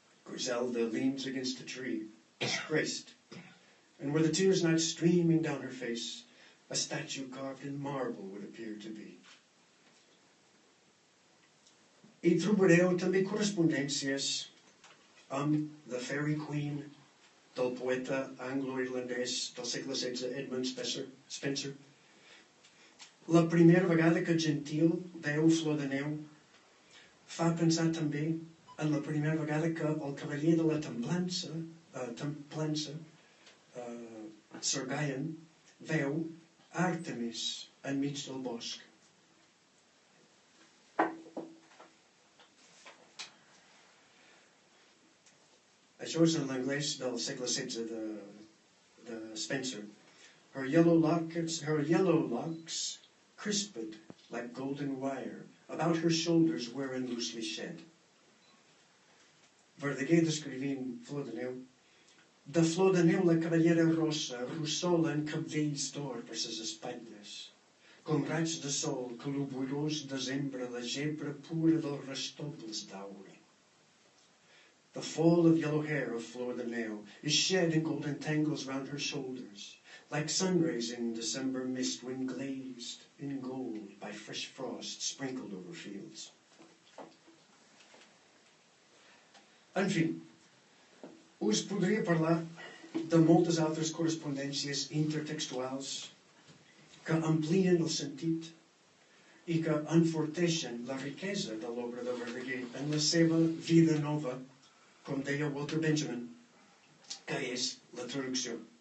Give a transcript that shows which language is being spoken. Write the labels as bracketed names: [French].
[English] Griselda leans against a tree, disgraced, and were the tears not streaming down her face, a statue carved in marble would appear to be. [Catalan] I trobareu també correspondències amb The Fairy Queen del poeta anglo-irlandès del segle XVI Edmund Spenser. La primera vegada que Gentil veu Flor de Neu fa pensar també en la primera vegada que el cavaller de la Templança, Sir Gayan, veu Àrtemis enmig del bosc. Això és en l'anglès del segle XVI de Spenser. [English] Her yellow locks crisped like golden wire, about her shoulders wherein loosely shed. [Catalan] Verdaguer descrivint Flor de Neu. De Flor de Neu la cavallera rossa russola en cabdells d'or per ses espatlles, com raigs de sol que l'oborós desembre la gebre pura dels restobles d'aure. [English] The fall of yellow hair of Flor de Neu is shed in golden tangles round her shoulders, like sun rays in December mist when glazed in gold by fresh frost sprinkled over fields. [Catalan] En fi, us podria parlar de moltes altres correspondències intertextuals que amplien el sentit i que enforteixen la riquesa de l'obra de Verdaguer en la seva vida nova, com deia Walter Benjamin, que és la traducció.